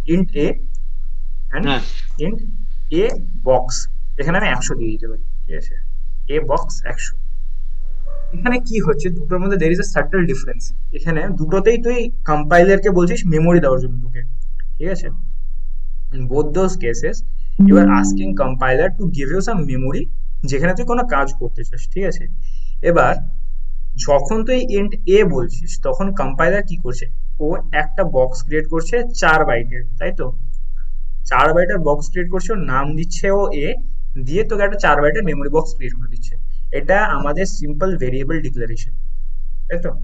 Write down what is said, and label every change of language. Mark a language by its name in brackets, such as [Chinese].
[English] int a and [Bangla] হ্যাঁ int এ box, এখানে আমি 100 দিয়ে দিতে পারি, ঠিক আছে, এ বক্স 100। এখানে কি হচ্ছে, দুটোর মধ্যে [English] There is a subtle difference. [Bangla] এখানে দুটোতেই তুই কম্পাইলারকে বলছিস মেমোরি দেওয়ার জন্য তোকে, ঠিক আছে। [English] in both those cases you are asking compiler to give you some memory [Bangla] যেখানে তুই কোনো কাজ করতে চাস, ঠিক আছে। এবার যখন তুই ইন্ট এ বলছিস, তখন কম্পাইলার কি করছে, ও একটা বক্স ক্রিয়েট করছে 4 বাইটের, তাই তো? 4 বাইটের বক্স ক্রিয়েট করছে, ওর নাম দিচ্ছে ও এ, দিয়ে তোকে একটা 4 বাইটের মেমোরি বক্স ক্রিয়েট করে দিচ্ছে। এটা আমাদের সিম্পল ভেরিয়েবল ডিক্লারেশন, তাই তো?